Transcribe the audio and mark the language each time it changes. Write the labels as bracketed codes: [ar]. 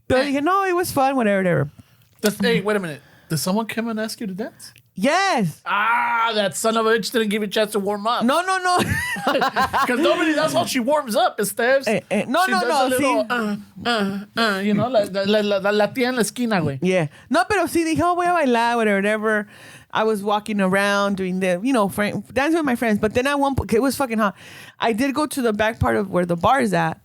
[es] Pero dije, no, [en] it was fun, whatever. Hey, wait a minute. Did someone come and ask you to dance? Yes. That son of a bitch didn't give you a chance to warm up. No. Because that's how she warms up, Esteves. No. You know, [es] la tía en la esquina, güey. [en] Yeah. [es] No, pero sí dije, voy a bailar, whatever. [en] I was walking around doing the, you know, dancing with my friends. But then it was fucking hot. I did go to the back part of where the bar is at.